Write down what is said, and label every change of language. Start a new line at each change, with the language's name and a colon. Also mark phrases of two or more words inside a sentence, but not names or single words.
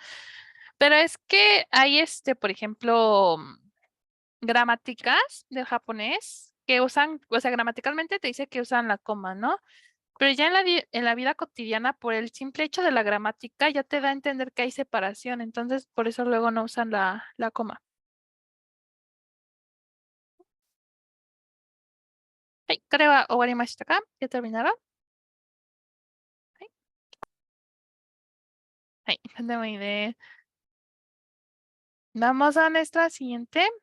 Spanish: Pero es que hay, por ejemplo, gramáticas del japonés que usan, o sea, gramaticalmente te dice que usan la coma, ¿no? Pero ya en la vida cotidiana, por el simple hecho de la gramática, ya te da a entender que hay separación. Entonces, por eso luego no usan la coma. Ay, creo que
Japanese: 終わりましたか?
Spanish: ¿Ya terminaron? Ay, ay, no me idea. Vamos a nuestra siguiente.